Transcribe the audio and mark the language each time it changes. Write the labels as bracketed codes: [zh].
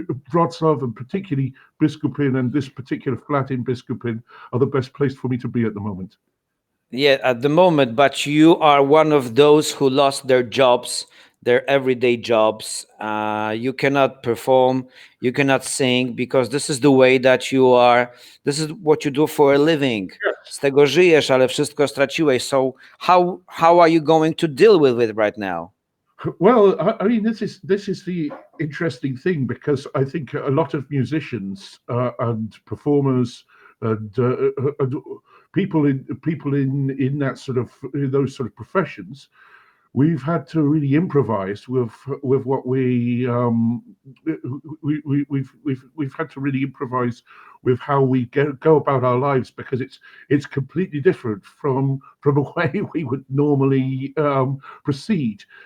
[en] Wrocław, and particularly Biskupinie, and this particular flat in Biskupinie are the best place for me to be at the moment. Yeah, at the moment, but you are one of those who lost their jobs their everyday jobs. You cannot perform, you cannot sing, because this is the way that you are, this is what you do for a living. [pl] Z tego żyjesz, ale wszystko straciłeś. [en] So how are you going to deal with it right now? Well, I mean, this is the interesting thing, because I think a lot of musicians and performers and people in that sort of, in those sort of professions, we've had to really improvise with what we've had to really improvise with how we go about our lives, because it's completely different from the way we would normally proceed.